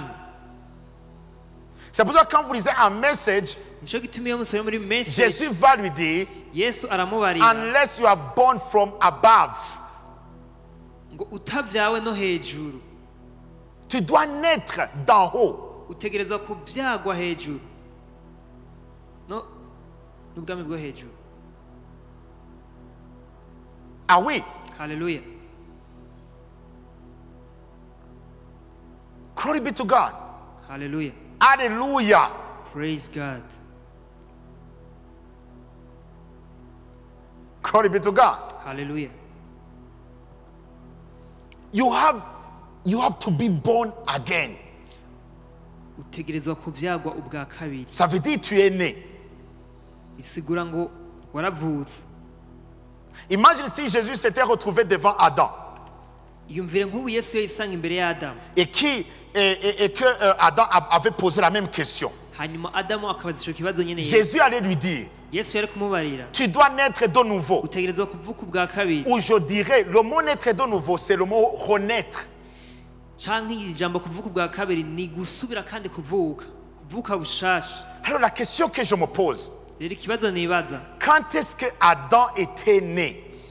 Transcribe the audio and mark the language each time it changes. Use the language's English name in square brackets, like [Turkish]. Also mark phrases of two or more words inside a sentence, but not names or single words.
[French] C'est pour ça que quand vous lisez un message, [Rundi] nico gituma iyo musomye muri message, [French] Jésus va lui dire, [Rundi] Yesu aramubarira [English] unless you are born from above, [Rundi] ngo utabyawe no hejuru, [French] tu dois naître d'en haut. [Rundi] utegerezwa kubyagwa hejuru no n'ubwami bwo hejuru. [French] Ah oui. [English] Hallelujah. Glory be to God. Hallelujah. Hallelujah. Praise God. Glory be to God. Hallelujah. You have to be born again. [Rundi] utegerezwa kubyagwa ubwa kabiri. [French] Ça veut dire tu es né. [Rundi] isigura ngo waravutse. [French] Imagine si Jésus s'était retrouvé devant Adam. [Rundi] Yumvire nk'ubu Yesu yisanga imbere ya Adamu. [French] Et que Adam avait posé la même question. [Rundi] hanyuma Adamu akabaza icyo kibazo nyine. [French] Jésus allait lui dire, Tu dois naître de nouveau. Ou je dirais, le mot naître de nouveau, c'est le mot renaître. Alors la question que je me pose, quand est-ce que Adam était né?